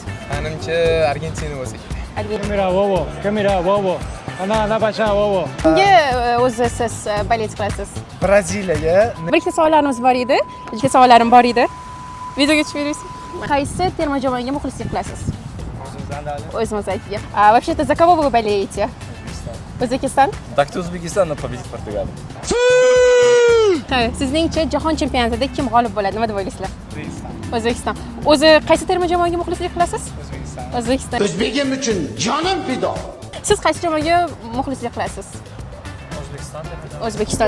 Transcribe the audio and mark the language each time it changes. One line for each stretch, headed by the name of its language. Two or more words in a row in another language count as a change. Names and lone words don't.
Uzbek: Menimcha Argentina bo'lsa kerak. Kamera, bobo. Ana bacha, bobo. Kimga o'zi siz bolet qilasiz? Braziliyaga Bir ikkita savollarimiz bor edi. Ikkita savollarim bor edi. Videoga tushib berasiz? Qaysi terma jamoaga muxlislik qilasiz? O'zimizga.
Russian: Вообще-то за кого вы болеете?
Uzbek: O'zbekiston?
Russian: Так-то Узбекистан победит Португалию.
Uzbek: Sizningcha Jahon chempionatida kim g'olib bo'ladi? Nima deb o'ylaysizlar? O'zbekiston. O'zi qaysi terma jamoaga muxlislik qilasiz? O'zbekiston. O'zbegim uchun jonim fido. Siz qaysi jamoaga muxlislik qilasiz? O'zbekiston.